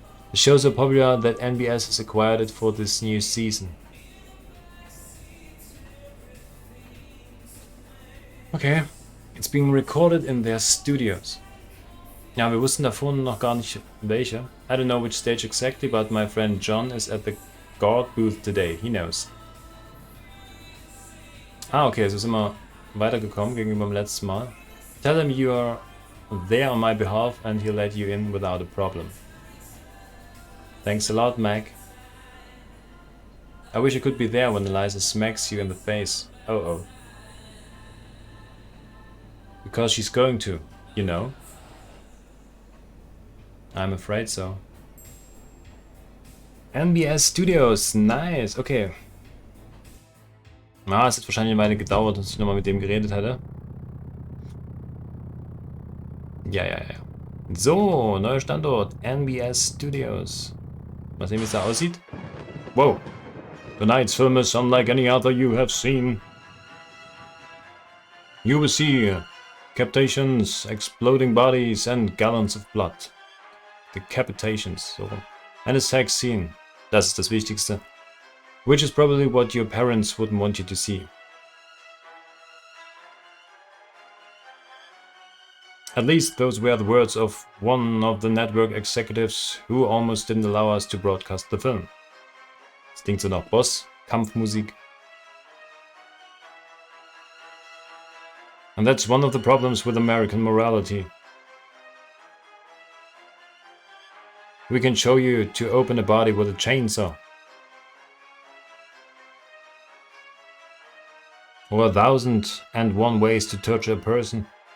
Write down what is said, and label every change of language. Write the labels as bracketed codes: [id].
[en] The show is so popular that NBS has acquired it for this new season. Okay, it's being recorded in their studios. [de] Ja, wir wussten davor noch gar nicht welche. [en] I don't know which stage exactly, but my friend John is at the guard booth today. He knows. [de] Ah, okay, so sind wir weitergekommen gegenüber dem letzten Mal. [en] Tell him you are there on my behalf and he'll let you in without a problem. Thanks a lot, Mac. I wish I could be there when Eliza smacks you in the face. Oh. Because she's going to, you know. I'm afraid so. NBS Studios, nice, okay. [de] Na, es hat wahrscheinlich eine Weile gedauert, dass ich nochmal mit dem geredet hätte. Ja. So, neuer Standort, NBS Studios. Mal sehen, wie es da aussieht. [en] Wow. Tonight's film is unlike any other you have seen. You will see decapitations, exploding bodies and gallons of blood. Decapitations, so. And a sex scene. [de] Das ist das Wichtigste. [en] Which is probably what your parents wouldn't want you to see. At least those were the words of one of the network executives who almost didn't allow us to broadcast the film. [de] Das klingt so nach Boss, Kampfmusik. [en] And that's one of the problems with American morality. We can show you to open a body with a chainsaw. Or 1,001 ways to torture a person.